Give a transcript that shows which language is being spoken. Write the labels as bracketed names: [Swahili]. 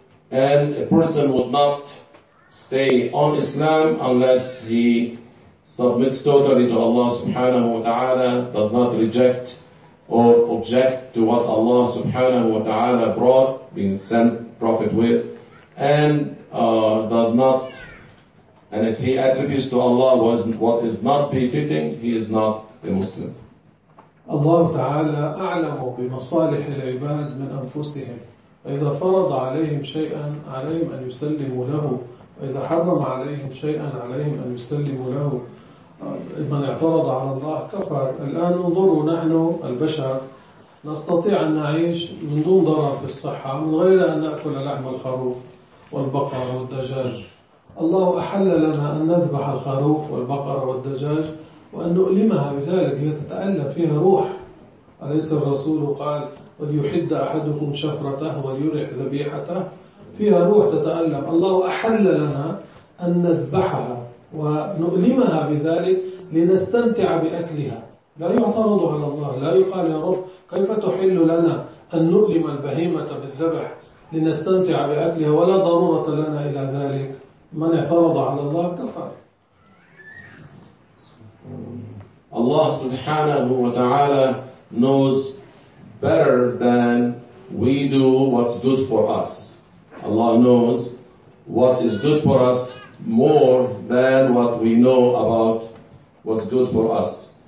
[English] And a person would not stay on Islam unless he submits totally to Allah subhanahu wa ta'ala, does not reject or object to what Allah subhanahu wa ta'ala brought, being sent Prophet with, and does not, and if he attributes to Allah what is not befitting, he is not a Muslim. [Arabic] Allah ta'ala a'lamu bimasalih al-ibad min anfusihim. فإذا فرض عليهم شيئا عليهم أن يسلموا له، وإذا حرم عليهم شيئا عليهم أن يسلموا له. من اعترض على الله كفر. الآن انظروا، نحن البشر نستطيع أن نعيش من دون ضرر في الصحة، من غير أن نأكل لحم الخروف والبقر والدجاج. الله أحل لنا أن نذبح الخروف والبقر والدجاج وأن نؤلمها بذلك لتتألم فيها روح. أليس الرسول قال وليحد أحدكم شفرته وليرح ذبيحته؟ فيها روح تتألم. الله أحل لنا أن نذبحها ونؤلمها بذلك لنستمتع بأكلها. لا يعترض على الله، لا يقال يا رب كيف تحل لنا أن نؤلم البهيمة بالذبح لنستمتع بأكلها ولا ضرورة لنا إلى ذلك. من اعترض على الله كفر. الله سبحانه وتعالى [English] knows better than we do what's good for us. Allah knows what is good for us more than what we know about what's good for us.